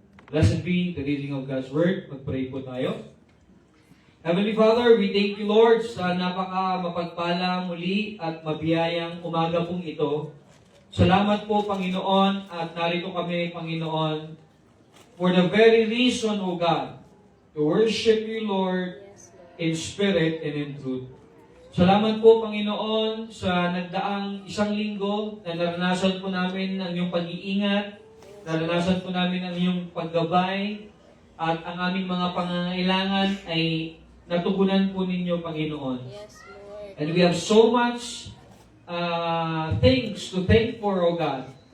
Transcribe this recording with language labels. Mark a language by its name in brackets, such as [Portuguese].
[English] Blessed be the reading of God's Word. [Filipino] Mag-pray po tayo. [English] Heavenly Father, we thank you, Lord, [Filipino] sa mapagpala muli at mabiyayang umaga pong ito. Salamat po, Panginoon, at narito kami, [English] Panginoon, for the very reason, O God, to worship you, Lord, in spirit and in truth. [Filipino] Salamat po, Panginoon, sa nagdaang isang linggo na naranasan po namin ang iyong pag-iingat. Naranasan po namin ang iyong paggabay at ang aming mga pangangailangan ay natugunan po ninyo, Panginoon. [English] Yes, Lord. And we have so much things to thank for, O God.